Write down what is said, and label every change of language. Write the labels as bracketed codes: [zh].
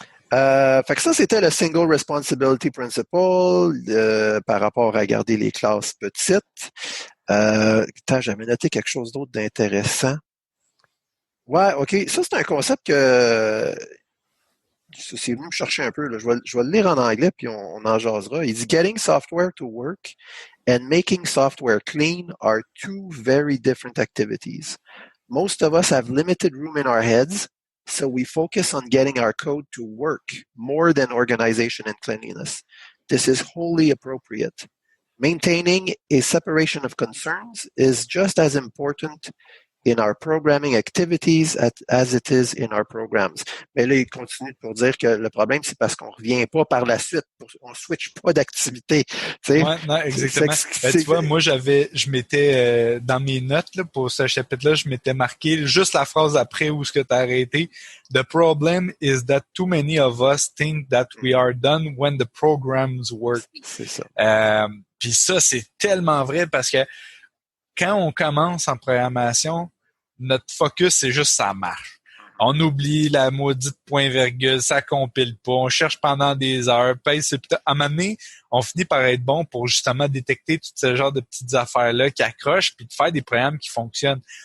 [fr] Fait que ça, c'était le Single Responsibility Principle par rapport à garder les classes petites. J'avais noté quelque chose d'autre d'intéressant. Ouais, OK. Ça, c'est un concept que c'est venu me chercher un peu. Là. Je vais le lire en anglais, puis on en jasera. Il dit [en] « Getting software to work and making software clean are two very different activities. Most of us have limited room in our heads, so we focus on getting our code to work more than organization and cleanliness. This is wholly appropriate. Maintaining a separation of concerns is just as important in our programming activities as it is in our programs. » [fr] Mais là, il continue pour dire que le problème, c'est parce qu'on revient pas par la suite. On switch pas d'activité. Ouais, non, exactement. Tu vois, moi, je m'étais, dans mes notes, là, pour ce chapitre-là, je m'étais marqué juste la phrase après où ce que tu as arrêté. [en] The problem is that too many of us think that we are done when the programs work. [fr] C'est ça. Puis ça, c'est tellement vrai parce que quand on commence en programmation, notre focus, c'est juste ça marche. On oublie la maudite point-virgule, ça compile pas, on cherche pendant des heures, à un moment donné, on finit par être bon pour justement détecter tout ce genre de petites affaires-là qui accrochent, puis de faire des programmes qui fonctionnent.